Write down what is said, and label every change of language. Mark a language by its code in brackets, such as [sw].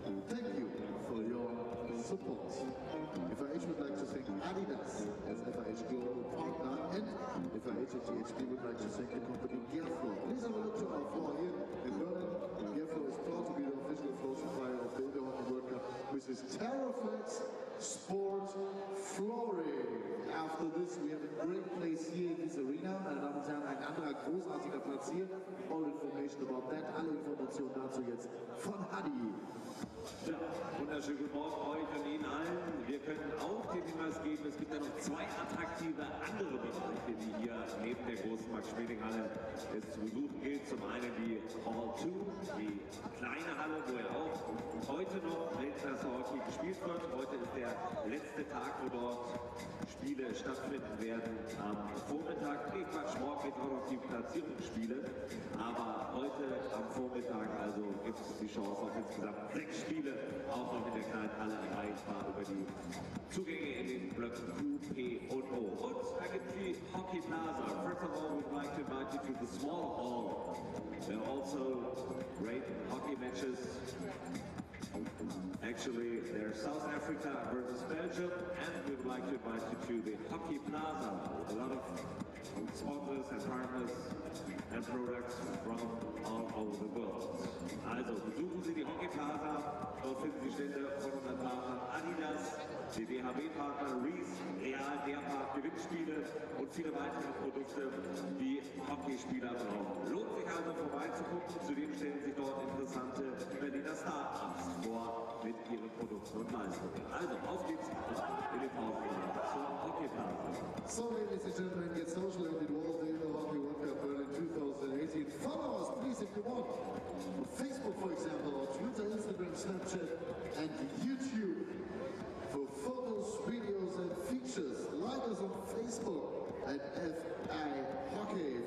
[en] Thank you for your support. FIH would like to thank Adidas as FIH global partner, and FIH and DHB would like to thank the company Gearflow. Please have a look to our floor here in Berlin. Gearflow is proud to be the official floor supplier of the Indoor Hockey World Cup with his Terraflex Sport Flooring. After this, we have a great place here in this arena. [de] Meine Damen und Herren, ein anderer großartiger Platz hier. [en] All information about that, [de] alle Informationen dazu jetzt von Hadi. Ja, wunderschönen guten Morgen euch und Ihnen allen. Wir können auch den Hinweis geben, es gibt ja noch zwei attraktive andere Bereiche, die hier neben der großen Max-Schmeling-Halle es zu besuchen gilt. Zum einen die Hall 2, die kleine Halle, wo ja auch heute noch Weltklasse-Hockey gespielt wird. Heute ist der letzte Tag, wo dort Spiele stattfinden werden am Vormittag. Nee, Quatsch, morgen geht auch noch die Platzierungsspiele. Aber heute am Vormittag also gibt es die Chance auf insgesamt 6 Spiele, auch noch in der kleinen Halle erreichbar über die Zugänge in den Blöcken Q, P und O. Und da gibt es die Hockey Plaza. [en] First of all, we'd like to invite you to the small hall. There are also great hockey matches. Actually, there's South Africa versus Belgium, and we would like to invite you to the Hockey Plaza. A lot of sponsors and partners and products from all over the world. [de] Also besuchen Sie die Hockey Plaza, dort finden Sie Stände von unseren Partnern Adidas, die DHB-Partner Reese, Real, Derpark, Gewinnspiele und viele weitere Produkte, die Hockeyspieler brauchen. Lohnt sich also vorbeizugucken, zudem stellen sich dort interessante Berliner Start-ups vor mit ihren Produkten und Leistungen. Also auf geht's in den Pausen zur Hockey Plaza. [en] So, ladies and gentlemen, get social and it was the Indoor Hockey World Cup Berlin 2018. Follow us, please, if you want. On Facebook, for example, or Twitter, Instagram, Snapchat, and YouTube. For photos, videos, and features, like us on Facebook at FI Hockey.